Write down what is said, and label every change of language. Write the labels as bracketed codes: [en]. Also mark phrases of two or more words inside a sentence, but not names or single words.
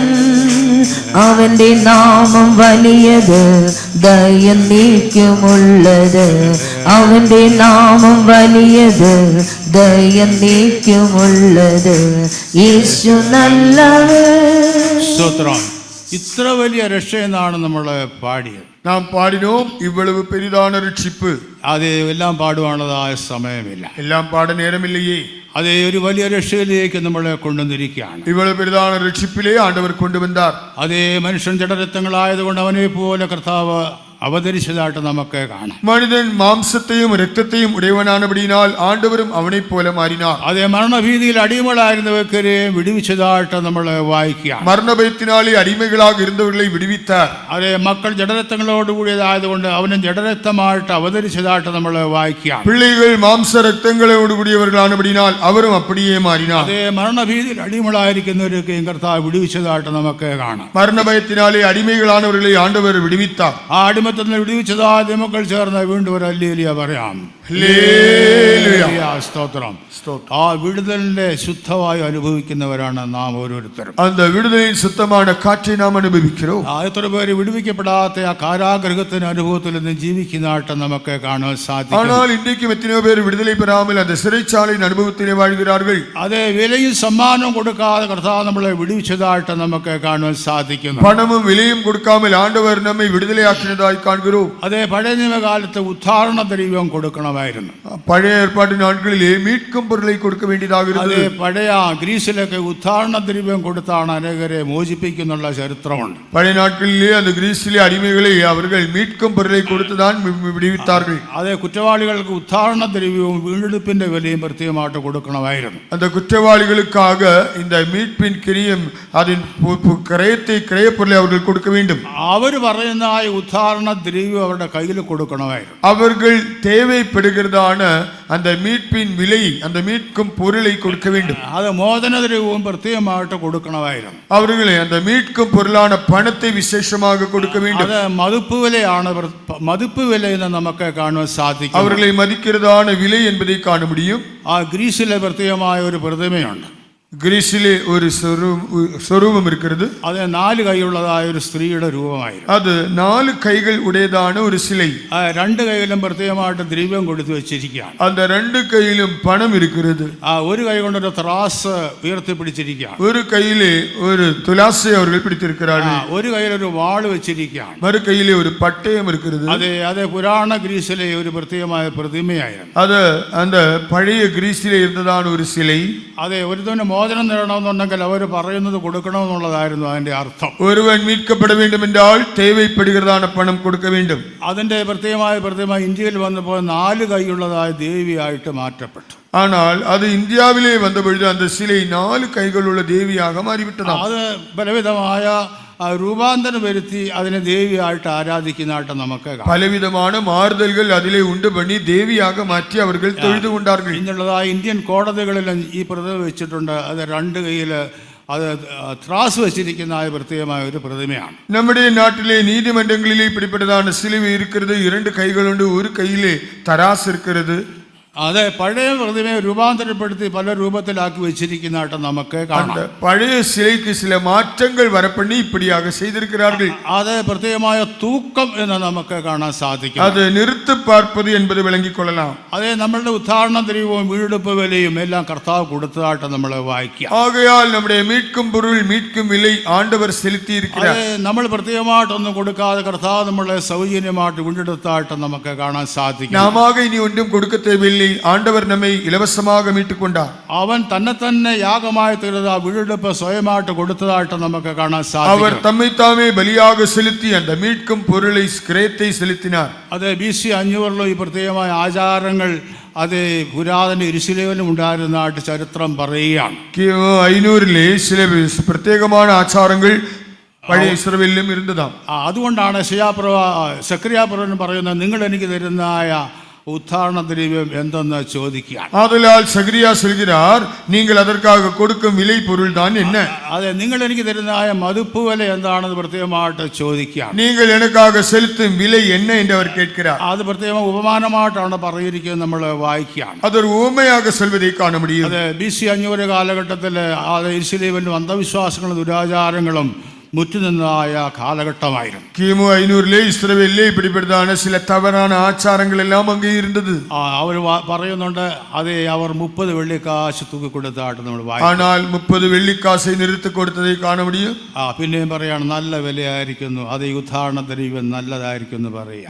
[ml] അവന്റെ നാമം വലിയത്, ദയ നീക്കുമുള്ളത്. അവന്റെ നാമം വലിയത്, ദയ നീക്കുമുള്ളത്. യേശു നല്ലവൻ. സ്തോത്രം. ഇത്ര വലിയ രക്ഷ എന്നാണ് നമ്മൾ പാടിയത്. [ta] நாம் பாடினோம் இவ்வளவு பெரிதான ரட்சிப்பு. [ml] അത് എല്ലാം പാടുവാനുള്ളതായ സമയമില്ല, [ta] எல்லாம் பாட நேரமில்லையே. [ml] അതേ, ഒരു വലിയ രക്ഷയിലേക്ക് നമ്മളെ കൊണ്ടുവന്നിരിക്കുകയാണ്. [ta] இவ்வளவு பெரிதான ரட்சிப்பிலே ஆண்டவர் கொண்டு வந்தார். [ml] അതേ, മനുഷ്യൻ ജഡരത്വങ്ങളായതുകൊണ്ട് അവനെ പോലെ കർത്താവ് അവതരിച്ചതായിട്ട് നമുക്ക് കാണാം. [ta] மனிதன் மாம்சத்தையும் இரத்தத்தையும் உடையவனானபடியினால் ஆண்டவரும் அவனைப் போல மாறினார். [ml] അതേ, മരണഭീതിയിൽ അടിമകളായിരുന്നവരെ വിടുവിച്ചതായിട്ട് നമ്മൾ വായിക്കുക. [ta] மரணபயத்தினாலே அடிமைகளாக இருந்தவர்களை விடுவித்தார். [ml] അതേ, മക്കൾ ജഡരത്വങ്ങളോട് കൂടിയതായതുകൊണ്ട് അവനും ജഡരക്തമായിട്ട് അവതരിച്ചതായിട്ട് നമ്മൾ വായിക്കുക. [ta] பிள்ளைகள் மாம்ச ரத்தங்களோடு கூடியவர்களானபடினால் அவரும் அப்படியே மாறினார். [ml] അതേ, മരണഭീതിയിൽ അടിമകളായിരിക്കുന്നവരൊക്കെയും കർത്താവ് വിടുവിച്ചതായിട്ട് നമുക്ക് കാണാം. [ta] மரணபயத்தினாலே அடிமைகளானவர்களை ஆண்டவர் விடுவித்தார். [ml] ആ അടിമത്തത്തിൽ വിടുവിച്ചതായ മക്കൾ ചേർന്ന് വീണ്ടും ഒരു ഹല്ലേലൂയ പറയാം. ഹല്ലേലൂയ. സ്തോത്രം. സ്തോത്രം. ആ വിടുതലിന്റെ ശുദ്ധമായി അനുഭവിക്കുന്നവരാണ് നാം ഓരോരുത്തരും. [ta] அந்த விடுதலின் சுத்தமான காற்றை நாம் அனுபவிக்கிறோம். [ml] എത്ര പേര് വിടുവിക്കപ്പെടാത്ത ആ കാരാഗൃഹത്തിന് അനുഭവത്തിൽ നിന്ന് ജീവിക്കുന്നതായിട്ട് നമുക്ക് കാണാൻ സാധിക്കും. [ta] ஆனால் இன்றைக்கும் எத்தனையோ பேர் விடுதலை பெறாமல் அந்த சிறைச்சாலையின் அனுபவத்திலே வாழ்கிறார்கள். [ml] അതെ, വിലയും സമ്മാനവും കൊടുക്കാതെ കർത്താവ് നമ്മളെ വിടുവിച്ചതായിട്ട് നമുക്ക് കാണാൻ സാധിക്കുന്നു. [ta] பணமும் விலையும் கொடுக்காமல் ஆண்டவர் நம்மை விடுதலையாக்கினதாய் காண்கிறோம். [ml] അതെ, പഴയ നിയമകാലത്ത് ഉദ്ധാരണ ദ്രവ്യം കൊടുക്കണമായിരുന്നു. [ta] பழைய ஏற்பாட்டு நாட்களிலே மீட்கும் பொருளை கொடுக்க வேண்டியதாக [ml] അതെ, [ta] இருந்தது. [ml] പഴയ ഗ്രീസിലൊക്കെ ഉദ്ധാരണ ദ്രവ്യം കൊടുത്താണ് അനേകരെ മോചിപ്പിക്കുന്നുള്ള ചരിത്രമുണ്ട്. [ta] பழைய நாட்களிலே அந்த கிரீஸிலே அடிமைகளை அவர்கள் மீட்கும் பொருளை கொடுத்துதான் விடுவித்தார்கள். [ml] അതെ, കുറ്റവാളികൾക്ക് ഉദ്ധാരണ ദ്രവ്യവും വീണ്ടെടുപ്പിന്റെ വിലയും പ്രത്യേകമായിട്ട് കൊടുക്കണമായിരുന്നു. [ta] அந்த குற்றவாளிகளுக்காக இந்த மீட்பின் கிரியம் அதன் கிரயப் பொருளை அவர்கள் கொடுக்க வேண்டும். [ml] അവർ പറയുന്ന ആ ഉദ്ധാരണ ദ്രവ്യം അവരുടെ കയ്യിൽ കൊടുക്കണമായിരുന്നു. [ta] அவர்கள் தேவைப்படுகிறதான அந்த மீட்பின் விலை, அந்த மீட்கும் பொருளை கொடுக்க வேண்டும். [ml] അത് മോചനദ്രവ്യവും പ്രത്യേകമായിട്ട് കൊടുക്കണമായിരുന്നു. [ta] அவர்களை அந்த மீட்கும் பொருளான பணத்தை விசேஷமாக கொடுக்க வேண்டும். [ml] അത് മതിപ്പ് വിലയാണ്. മതിപ്പ് വില എന്ന് നമുക്ക് കാണുവാൻ സാധിക്കും. [ta] அவர்களை மதிக்கிறதான விலை என்பதை காண முடியும். [ml] ആ ഗ്രീസിലെ പ്രത്യേകമായ ഒരു പ്രതിമയുണ്ട്. [ta] கிரீஸிலே ஒரு சொரூபம் இருக்கிறது. [ml] അത് 4 കൈയുള്ളതായ ഒരു സ്ത്രീയുടെ രൂപമായിരുന്നു. [ta] அது 4 கைகள் உடையதான ஒரு சிலை. [ml] 2 കൈയിലും പ്രത്യേകമായിട്ട് ദ്രവ്യം കൊടുത്തു വെച്ചിരിക്കുകയാണ്. [ta] அந்த 2 கையிலும் பணம் இருக்கிறது. [ml] ഒരു കൈ കൊണ്ടൊരു ത്രാസ് ഉയർത്തിപ്പിടിച്ചിരിക്കുകയാണ്. [ta] ஒரு கையிலே ஒரு துலாசை அவர்கள் பிடித்திருக்கிறார்கள். [ml] ഒരു കൈയിലൊരു വാൾ വെച്ചിരിക്കുകയാണ്. [ta] மறு கையிலே ஒரு பட்டயம் இருக்கிறது. [ml] അതെ, പുരാണ ഗ്രീസിലെ ഒരു പ്രത്യേകമായ പ്രതിമയായിരുന്നു. [ta] அது அந்த பழைய கிரீஸிலே இருந்ததான ஒரு சிலை. [ml] അതെ, ഒരുത്തവന് മോചനം നേടണമെന്നുണ്ടെങ്കിൽ അവർ പറയുന്നത് കൊടുക്കണമെന്നുള്ളതായിരുന്നു അതിന്റെ അർത്ഥം. [ta] ஒருவன் மீட்கப்பட வேண்டும் என்றால் தேவைப்படுகிறதான பணம் கொடுக்க வேண்டும். [ml] അതിന്റെ പ്രത്യേകമായ ഇന്ത്യയിൽ വന്നപ്പോൾ 4 കൈയുള്ളതായ ദേവിയായിട്ട് മാറ്റപ്പെട്ടു. [ta] ஆனால் அது இந்தியாவிலே வந்தபொழுது அந்த சிலை 4 கைகளுள்ள தேவியாக மாறிவிட்டதாம். [ml] അത് പലവിധമായ രൂപാന്തരം വരുത്തി അതിനെ ദേവിയായിട്ട് ആരാധിക്കുന്നതായിട്ട് നമുക്ക് കാണാം. [ta] பலவிதமான மாறுதல்கள் அதிலே உண்டு பண்ணி தேவியாக மாற்றி அவர்கள் தொழுது கொண்டார்கள். [ml] ഇന്നുള്ളതായ ഇന്ത്യൻ കോടതികളിലും ഈ പ്രതിമ വെച്ചിട്ടുണ്ട്. അത് 2 കൈയിൽ അത് ത്രാസ് വെച്ചിരിക്കുന്ന പ്രത്യേകമായ ഒരു പ്രതിമയാണ്. [ta] நம்முடைய நாட்டிலே நீதிமன்றங்களிலே இப்படிப்பட்டதான சிலுவை இருக்கிறது. 2 கைகளுண்டு, ஒரு கையிலே தராசு இருக்கிறது. [ml] അതെ, പഴയ പ്രതിമയെ രൂപാന്തരപ്പെടുത്തി പല രൂപത്തിലാക്കി വെച്ചിരിക്കുന്നതായിട്ട് നമുക്ക് കാണാം. [ta] பழைய சிலைக்கு சில மாற்றங்கள் வரப்பண்ணி இப்படியாக செய்திருக்கிறார்கள். [ml] അത് പ്രത്യേകമായ തൂക്കം എന്ന് നമുക്ക് കാണാൻ സാധിക്കും. [ta] அது நிறுத்து பார்ப்பது என்பது விளங்கிக் கொள்ளலாம். [ml] അതെ, നമ്മളുടെ ഉദ്ധാരണ ദ്രവ്യവും വീണ്ടെടുപ്പ് വിലയും എല്ലാം കർത്താവ് കൊടുത്തതായിട്ട് നമ്മൾ വായിക്കാം. [ta] ஆகையால் நம்முடைய மீட்கும் பொருள், மீட்கும் விலை ஆண்டவர் செலுத்தி இருக்கிறார். [ml] അതെ, നമ്മൾ പ്രത്യേകമായിട്ടൊന്നും കൊടുക്കാതെ കർത്താവ് നമ്മളെ സൗജന്യമായിട്ട് വീണ്ടെടുത്തായിട്ട് നമുക്ക് കാണാൻ സാധിക്കും. [ta] நாம இனி ஒன்றும் கொடுக்க தேவையில்லை. ஆண்டவர் நம்மை இலவசமாக மீட்டுக் கொண்டார். [ml] അവൻ തന്നെ യാഗമായി തീർന്ന വീണ്ടെടുപ്പ് സ്വയമായിട്ട് കൊടുത്തതായിട്ട് നമുക്ക് കാണാൻ സാധിക്കും. [ta] அவர் தம்மை தாமே பலியாக செலுத்தி அந்த மீட்கும் பொருளை, கிரயத்தை செலுத்தினார். [ml] അതെ, BC 500 ഈ പ്രത്യേകമായ ആചാരങ്ങൾ അത് പുരാതന യെരൂശലേമിലും ഉണ്ടായിരുന്നതായിട്ട് ചരിത്രം പറയുകയാണ്. [ta] 500 சில பிரத்யேகமான ஆச்சாரங்கள் பழைய இஸ்ரேலிலும் இருந்ததாம். [ml] അതുകൊണ്ടാണ് സെക്രിയാപ്രവൻ പറയുന്നത്, നിങ്ങൾ എനിക്ക് തരുന്നതായ ഉദ്ധാരണ ദ്രവ്യം എന്തെന്ന് ചോദിക്കുകയാണ്. [ta] ஆதலால் சகரியா சொல்கிறார், நீங்கள் அதற்காக கொடுக்கும் விலை பொருள் தான் என்ன? [ml] അതെ, നിങ്ങൾ എനിക്ക് തരുന്നതായ മതിപ്പ് വില എന്താണെന്ന് പ്രത്യേകമായിട്ട് ചോദിക്കുകയാണ്. [ta] நீங்கள் எனக்காக செலுத்தும் விலை என்ன என்று அவர் கேட்கிறார். [ml] അത് പ്രത്യേകം ഉപമാനമായിട്ടാണ് പറഞ്ഞിരിക്കുന്നത്, നമ്മൾ വായിക്കുകയാണ്. [ta] அது ஒரு ഉപമயாக சொல்வதை காண முடியும். [ml] അതെ, BC 500 കാലഘട്ടത്തിൽ യെരൂശലേമിൽ അന്ധവിശ്വാസങ്ങളും ദുരാചാരങ്ങളും മുറ്റുനിന്നതായ കാലഘട്ടമായിരുന്നു. [ta] கிமு 500 இஸ்ரவேலிலே இப்படிப்பட்டதான சில தவறான ஆச்சாரங்கள் எல்லாம் அங்கே இருந்தது. [ml] അവർ പറയുന്നുണ്ട്, അതെ, അവർ 30 വെള്ളിക്കാശ് തൂക്കി കൊടുത്തായിട്ട് നമ്മൾ വായിക്കും. [ta] ஆனால் 30 வெள்ளிக்காசை நிறுத்தி கொடுத்ததை காண முடியும். [ml] പിന്നെയും പറയാണ്, നല്ല വിലയായിരിക്കുന്നു, അത് ഈ ഉദ്ധാരണ ദ്രവ്യം നല്ലതായിരിക്കും എന്ന് പറയാം.